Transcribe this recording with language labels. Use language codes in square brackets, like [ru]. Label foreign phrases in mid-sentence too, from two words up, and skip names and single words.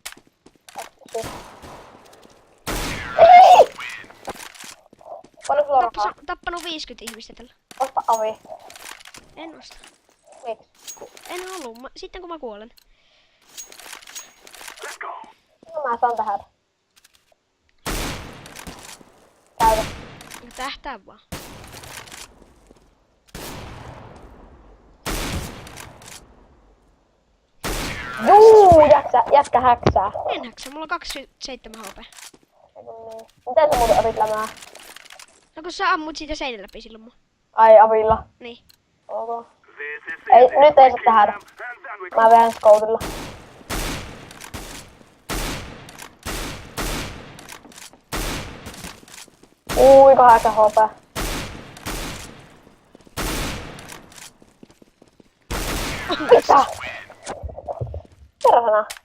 [fi] Ei! Paljon sulla on rahaa? Tappanut 50 ihmistä tällä. Osta avi. En osta. Miksi? En halua. Sitten kun mä kuolen. [en] Let's go. [fi] No mä saan tähän. Käytä. Tähtää vaan. Juu, jätkä häksää. En häksä, mulla on 27 HP. Niin. Miten sä muuten avit lämää? No kun sä ammut siitä seinän läpi silloin mun. Ai avilla. Niin. Ok. [en] This is [fi] Ei, [en] easy. [fi] nyt ei [en] We [fi] saa [en] kill [fi] tehdä. [en] them, and then we [fi] Mä vedän skoutilla. Ui, 8 HP. Mitä? Perhana.